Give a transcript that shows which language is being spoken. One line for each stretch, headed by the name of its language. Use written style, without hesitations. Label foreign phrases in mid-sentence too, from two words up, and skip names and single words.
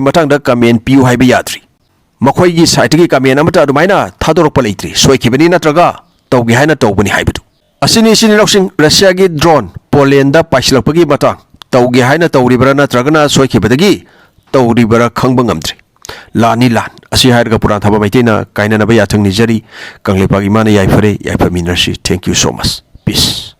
Manipuri: matang da comment piu haiba yadri makhoi gi site gi comment amata adumaina thadorok leitri soikhibani natraga tawgi haina tawbani haibudu asini loksing Russia gi drone Poland da paisilakpagi matang tawgi haina tawribara natragana soikhibadagi tawribara khangba ngamdri lani lan asi hairga puran thaba maitina kaina na ba yathang ni jari kanglepagi mana yaifare yaifaminarsi
English: thank you so much
Manipuri: peace